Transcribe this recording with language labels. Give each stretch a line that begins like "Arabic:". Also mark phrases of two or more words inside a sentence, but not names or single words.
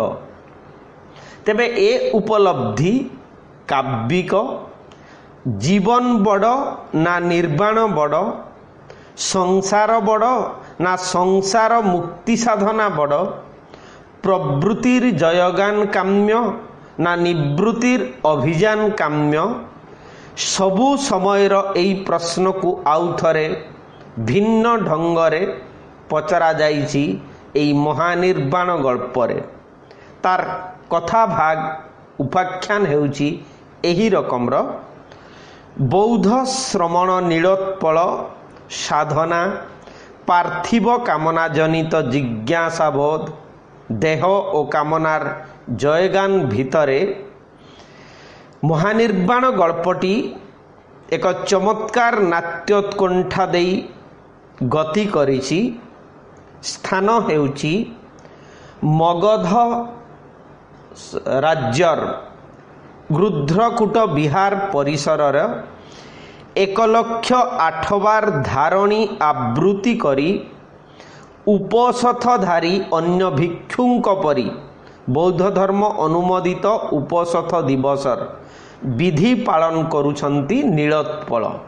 Odia: ତେବେ ଏ ଉପଲବ୍ଧି କାବ୍ୟିକ ଜୀବନ ବଡ଼ ନା ନିର୍ବାଣ ବଡ଼ ସଂସାର ବଡ଼ ନା ସଂସାର ମୁକ୍ତି ସାଧନା ବଡ଼, ପ୍ରବୃତ୍ତିର ଜୟଗାନ କାମ୍ୟ ନା ନିବୃତ୍ତିର ଅଭିଯାନ କାମ୍ୟ, ସବୁ ସମୟର ଏଇ ପ୍ରଶ୍ନ କୁ ଆଉ ଥରେ ଭିନ୍ନ ଢଙ୍ଗରେ ପଚରା ଯାଇଛି ଏଇ ମହାନିର୍ବାଣ ଗଳ୍ପରେ। ତାର କଥା ଭାଗ ଉପାଖ୍ୟାନ ହେଉଛି ଏହି ରକମର ବୌଦ୍ଧ ଶ୍ରମଣ ନୀଳୋତ୍ପଳ ସାଧନା ପାର୍ଥିବ କାମନା ଜନିତ ଜିଜ୍ଞାସାବୋଧ ଦେହ ଓ କାମନାର ଜୟଗାନ ଭିତରେ ମହାନିର୍ବାଣ ଗଳ୍ପଟି ଏକ ଚମତ୍କାର ନାଟ୍ୟୋତ୍କଣ୍ଠା ଦେଇ ଗତି କରିଛି। ସ୍ଥାନ ହେଉଛି ମଗଧ ରାଜ୍ୟର ଗୃଧ୍ରକୂଟ ବିହାର ପରିସରର 1,08,000 ଧାରଣୀ ଆବୃତ୍ତି କରି ଉପସଥଧାରୀ ଅନ୍ୟ ଭିକ୍ଷୁଙ୍କ ପରି ବୌଦ୍ଧ ଧର୍ମ ଅନୁମୋଦିତ ଉପସଥ ଦିବସର ବିଧି ପାଳନ କରୁଛନ୍ତି ନୀଳୋତ୍ପଳ।